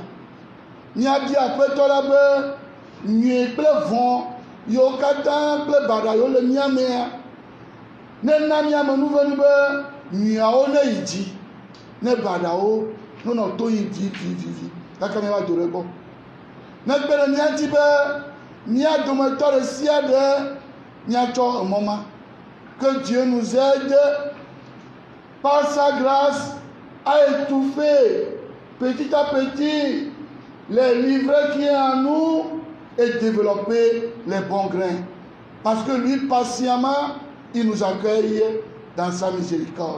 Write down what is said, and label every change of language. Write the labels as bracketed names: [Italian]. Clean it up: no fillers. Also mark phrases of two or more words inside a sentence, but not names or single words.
[Ewe] Míabia Aƒetɔ la be nyui kple vɔ yiwo katã kple baɖa yiwo le mía mea, nena míame nuvenu be nyuiawo ne yi dzi, ne baɖawo nonɔ to yi vivivivi kaka míava do ɖe gbɔ. Negbe ɖe mía ŋuti be mía dometɔ ɖe sia ɖe míatsɔ emɔ ma. [French] Que Dieu nous aide par sa grâce à étouffer petit à petit les livrets qui est en nous et développer les bons grains. Parce que lui, patiemment, il nous accueille dans sa miséricorde.